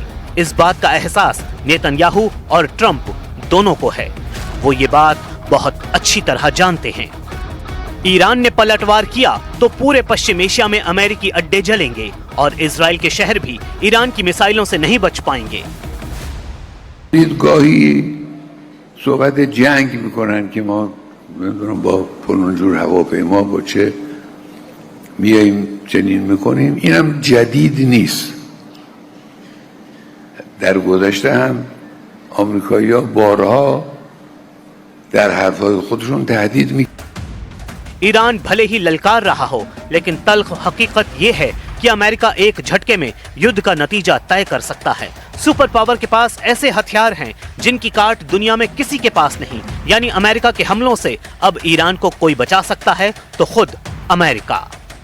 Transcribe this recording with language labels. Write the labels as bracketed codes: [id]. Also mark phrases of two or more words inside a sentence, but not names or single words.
[hi] इस बात का एहसास नेतन्याहू और ट्रंप दोनों को है। वो ये बात बहुत अच्छी तरह जानते हैं। ईरान ने पलटवार किया तो पूरे पश्चिम एशिया में अमेरिकी अड्डे जलेंगे और इजराइल के शहर भी ईरान की मिसाइलों से नहीं बच पाएंगे। [fa] دیدگاهی صحبت جنگ میکنن که ما نمیدونم با فلان جور هواپیما با چه میاییم چنین میکنیم، اینم جدید نیست. در گذشته هم آمریکایی‌ها بارها در حرفهای خودشون تهدید [hi] ईरान भले ही ललकार रहा हो, लेकिन तल्ख हकीकत ये है कि अमेरिका एक झटके में युद्ध का नतीजा तय कर सकता है। [en] super power [hi] के पास ऐसे हथियार हैं जिनकी काट दुनिया में किसी के पास नहीं। यानी अमेरिका के हमलों से अब ईरान को कोई बचा सकता है तो खुद अमेरिका।